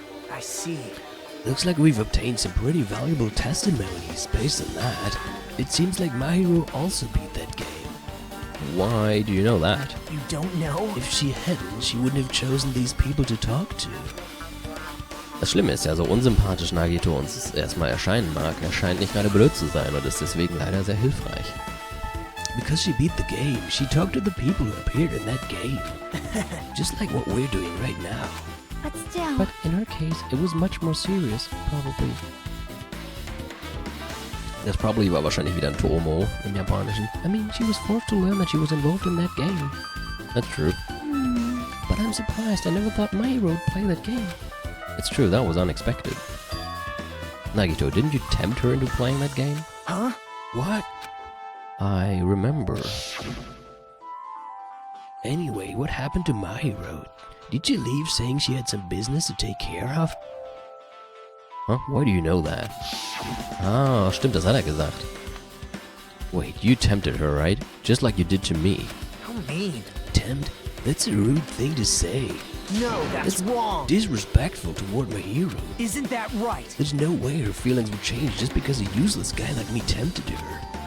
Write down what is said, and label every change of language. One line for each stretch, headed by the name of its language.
English: I see. Looks like we've obtained some pretty valuable testimonies based on that. It seems like Mahiru also beat that game. Why do you know that? You don't know? If she hadn't, she wouldn't have chosen these people to talk to.
German: Das Schlimme ist ja, so unsympathisch Nagito uns erstmal erscheinen mag, er scheint nicht gerade blöd zu sein und ist deswegen leider sehr hilfreich.
English: Because she beat the game, she talked to the people who appeared in that game. Just like what we're doing right now. But still... But in her case, it was much more serious, probably.
German: Das probably war wahrscheinlich wieder ein Tomo im Japanischen.
English: I mean, she was forced to learn that she was involved in that game. That's true. But I'm surprised, I never thought Mahiru would play that game. It's true, that was unexpected. Nagito, didn't you tempt her into playing that game? Huh? What? I remember. Anyway, what happened to Mahiru? Did she leave saying she had some business to take care of? Huh? Why do you know that?
German: Ah, stimmt, das hat er gesagt.
English: Wait, you tempted her, right? Just like you did to me. How mean. Tempt? That's a rude thing to say. No, that's wrong. Disrespectful toward Mahiru. Isn't that right? There's no way her feelings would change just because a useless guy like me tempted her.